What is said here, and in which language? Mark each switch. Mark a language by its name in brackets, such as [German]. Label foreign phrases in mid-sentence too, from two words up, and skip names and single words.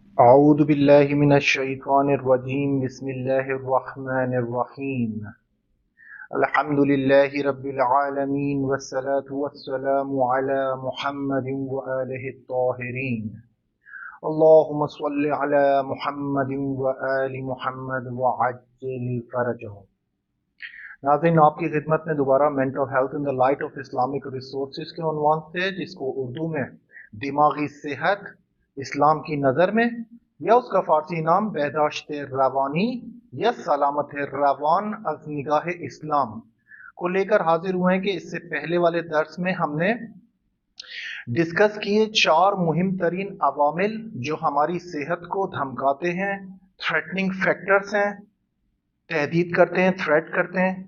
[Arabic] أعوذ بالله من الشيطان الرجيم بسم الله الرحمن الرحيم الحمد لله رب العالمين والصلاة والسلام على محمد وآله الطاهرين اللهم صل على محمد وآل محمد وعجل فرجهم. [Urdu] ناظرین آپ کی خدمت میں دوبارہ [English] mental health in the light of Islamic resources [Urdu] کے عنوان سے، جس کو اردو میں دماغی صحت اسلام کی نظر میں، یا اس کا فارسی نام [Persian] بہداشت روانی [Urdu] یا [Persian] سلامت روان از نگاہ اسلام [Urdu] کو لے کر حاضر ہوئے ہیں کہ اس سے پہلے والے درس میں ہم نے ڈسکس کیے 4 [Persian] مہم ترین [Urdu] عوامل جو ہماری صحت کو دھمکاتے ہیں، [English] threatening factors [Urdu] ہیں، تہدید کرتے ہیں، تھریٹ کرتے ہیں.